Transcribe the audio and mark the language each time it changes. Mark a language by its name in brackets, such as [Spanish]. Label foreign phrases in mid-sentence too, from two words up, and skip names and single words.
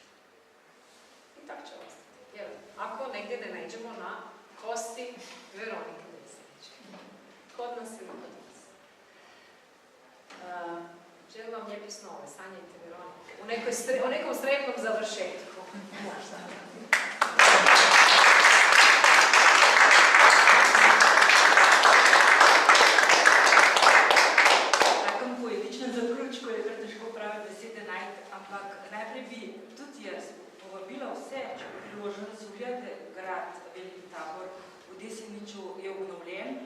[Croatian] I tako će ostati. Jer ako negdje ne nađemo na kosti Veronike Deseničke. Kod nas ili kod nas. Želim vam lijepi snove, sanjajte Veroniku. U nekom sretnom završetku. Možda. [Slovenian] Takem poetičnem zaključku je kar težko prave besede najti, ampak najprej bi tudi jaz povabila vse, če bi priloženo, da si ogledate grad Veliki Tabor v Deseniču je obnovljen.